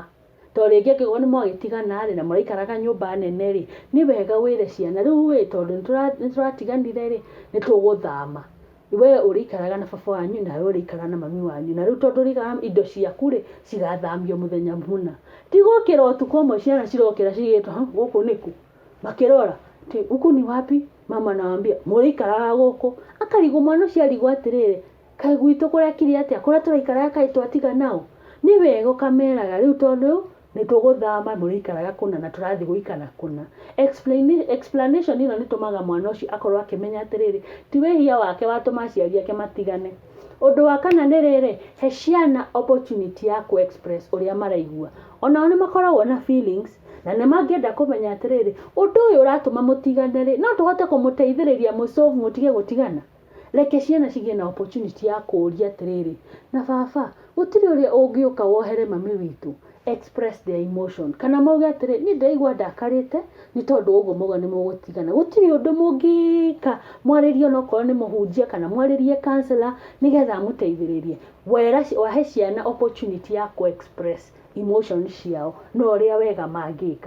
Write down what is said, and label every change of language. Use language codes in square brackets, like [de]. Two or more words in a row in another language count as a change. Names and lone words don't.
[ki] Tondũ rĩngĩ angĩkorwo nĩ mwagĩtigana rĩ, na mũraikaraga nyũmba nene rĩ, nĩ wega wĩre ciana rĩu wĩ tondũ nĩ tũratiganire rĩ, nĩ tũgũthama. We ũrĩikaraga na baba wanyu, nawe ũrĩikaraga na mami wanyu. Na rĩu tondũ ũrĩikaraga indo ciaku rĩ, cigathamio mũthenya mũna. Ti gũkĩra ũtukũ ũmwe ciana cirokĩra cigĩtwo, gũkũ nĩkũ? Makĩrora, [sw] huku ni wapi? Mama anawaambia, [ki] mũrĩikaraga gũkũ. Akarigwo mwana ũcio arigwo atĩrĩrĩ, kaĩ gwitũ kũrekire atĩa? Kũrĩa tũraikaraga kaĩ twatigana ũ? Nĩ wega ũkameraga rĩu tondũ nĩ tũgũthama, mũrĩikaraga kũna na tũrathiĩ gũikara kũna. Explanation ĩno nĩ ĩtũmaga mwana ũcio akorwo akĩmenya atĩrĩrĩ, ti wĩhia wake watũma aciari ake matigane. Ũndũ wa kana nĩ rĩrĩ, he ciana opportunity ya ku-express ũrĩa maraigua. Onao nĩ makoragwo na feelings, na nĩ mangĩenda kũmenya atĩrĩrĩ, ũndũ ũyũ ũratũma mũtigane rĩ, no tũhote kũmũteithĩrĩria mũ-solve mũtige gũtigana. Reke ciana cigĩe na opportunity ya kũũria atĩrĩrĩ, na baba, gũtirĩ ũrĩa ũngĩũka wohere mami witũ? [en] Express their emotion. [ki] Kana mauge atĩrĩ, niĩ ndĩraigua ndakarĩte nĩ tondũ ũguo mauga nĩ mũgũtigana. Gũtirĩ ũndũ mũngĩka, mwarĩrie onokorwo nĩ mũhunjia kana mwarĩrie counselor nĩgetha amũteithĩrĩrie. Wahe ciana opportunity ya [en] ku-express emotions [ki] ciao na ũrĩa wega mangĩka.